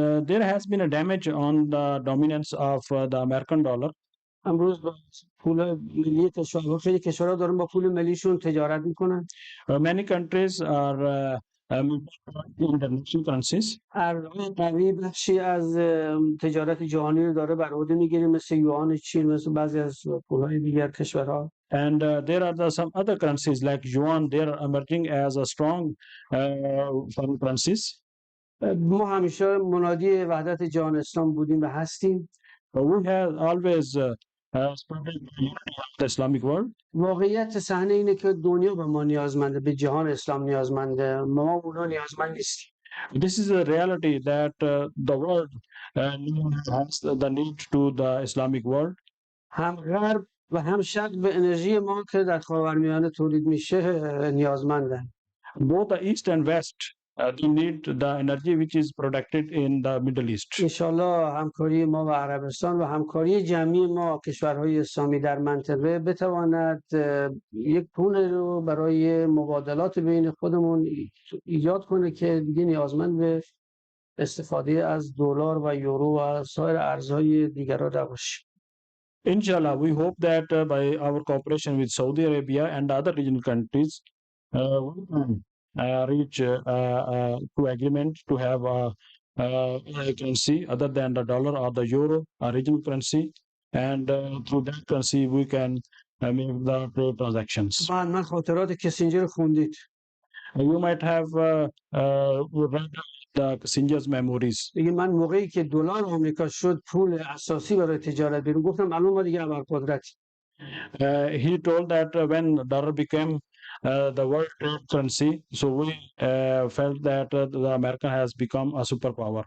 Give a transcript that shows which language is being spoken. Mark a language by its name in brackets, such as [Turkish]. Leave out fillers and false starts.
[English] There has been a damage on the dominance of the American dollar. [Persian] امروز با پول ملی کشورها خیلی کشورها دارن با پول ملیشون تجارت میکنن. [English] Many countries are international currencies. [Persian] ارزهای قوی بخشی از تجارت جهانی رو داره بر عهده میگیره مثل یوان چین مثل بعضی از پولهای دیگر کشورها. [English] And there are some other currencies like yuan. They are emerging as a strong foreign currencies. [Persian] ما همیشه منادی وحدت جهان اسلام بودیم و هستیم. [English] We have always supported the unity of the Islamic world. [Persian] واقعیت صحنه اینه که دنیا به ما نیازمنده، به جهان اسلام نیازمنده، ما اونا نیازمند نیستیم. [English] This is a reality that the world has the need to the Islamic world. [Persian] هم غرب و هم شرق به انرژی ما که در خاورمیانه تولید میشه نیازمندن. [English] Both the east and west they need the energy which is produced in the Middle East. [Persian] انشالله همکاری ما و عربستان و همکاری جمعی ما کشورهای اسلامی در منطقه بتواند یک پول رو برای مبادلات بین خودمون ایجاد کنه که دیگه نیازمند به استفاده از دلار و یورو و سایر ارزهای دیگر نباشیم. [English] Inshallah, we hope that by our cooperation with Saudi Arabia and other regional countries, we can reach to agreement to have a currency other than the dollar or the euro, a regional currency, and through that currency we can make the trade transactions. [Persian] من خاطرات کسینجر خوندید. [English] You might have read the Kissinger's memories. [Persian] میگه من موقعی که دلار آمریکا شد پول اساسی برای تجارت بیرون گفتم الان ما دیگه ابرقدرتی. [English] He told that when dollar became the world trade currency, so we felt that the America has become a superpower.